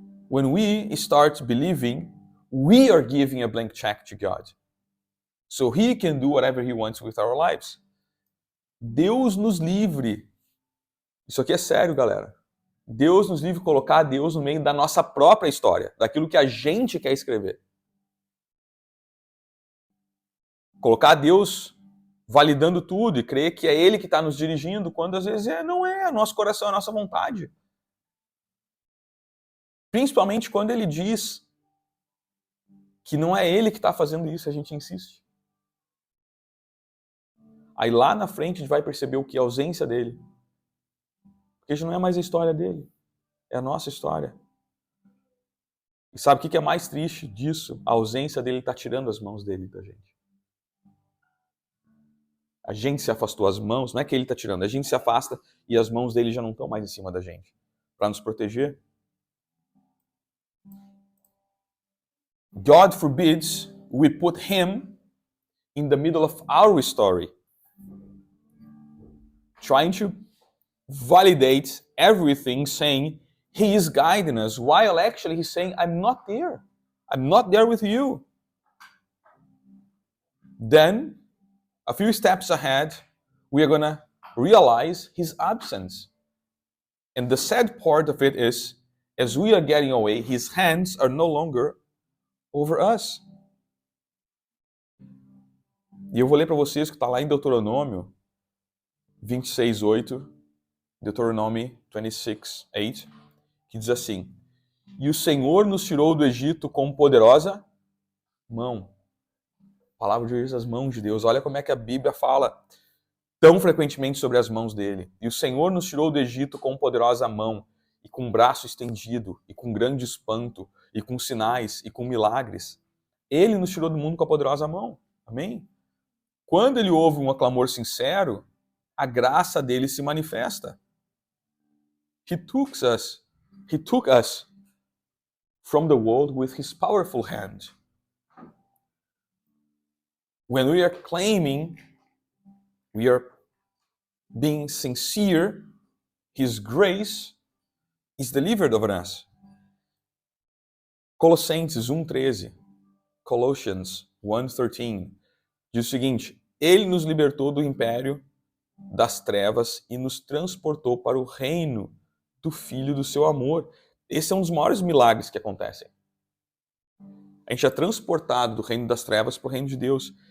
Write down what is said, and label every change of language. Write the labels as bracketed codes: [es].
[en] When we start believing, we are giving a blank check to God. So He can do whatever He wants with our lives. [pt] Deus nos livre. Isso aqui é sério, galera. Deus nos livre de colocar Deus no meio da nossa própria história, daquilo que a gente quer escrever. Colocar Deus validando tudo e crer que é Ele que está nos dirigindo, quando às vezes não é, nosso coração, é a nossa vontade. Principalmente quando Ele diz que não é Ele que está fazendo isso, a gente insiste. Aí lá na frente a gente vai perceber o que é a ausência dele. Porque já não é mais a história dele, é a nossa história. E sabe o que é mais triste disso? A ausência dele está tirando as mãos dele da gente. A gente se afastou, as mãos, não é que ele está tirando, a gente se afasta e as mãos dele já não estão mais em cima da gente para nos proteger. [en] God forbids we put him in the middle of our story, trying to validate everything, saying he is guiding us, while actually he's saying, I'm not there. I'm not there with you. Then, a few steps ahead, we are going to realize his absence. And the sad part of it is, as we are getting away, his hands are no longer over us. [pt] E eu vou ler para vocês que está lá em Deuteronômio 26:8, Deuteronomy 26:8, que diz assim: E o Senhor nos tirou do Egito com poderosa mão. A palavra de Deus, as mãos de Deus. Olha como é que a Bíblia fala tão frequentemente sobre as mãos dele. E o Senhor nos tirou do Egito com poderosa mão, e com o braço estendido, e com grande espanto, e com sinais, e com milagres. Ele nos tirou do mundo com a poderosa mão. Amém? Quando ele ouve um clamor sincero, a graça dele se manifesta. [en] He took us from the world with his powerful hand. When we are claiming, we are being sincere, his grace is delivered over us. [pt] Colossenses 1:13, Colossians 1:13, diz o seguinte: Ele nos libertou do império das trevas e nos transportou para o reino do Filho do seu amor. Esse é um dos maiores milagres que acontecem. A gente é transportado do reino das trevas para o reino de Deus.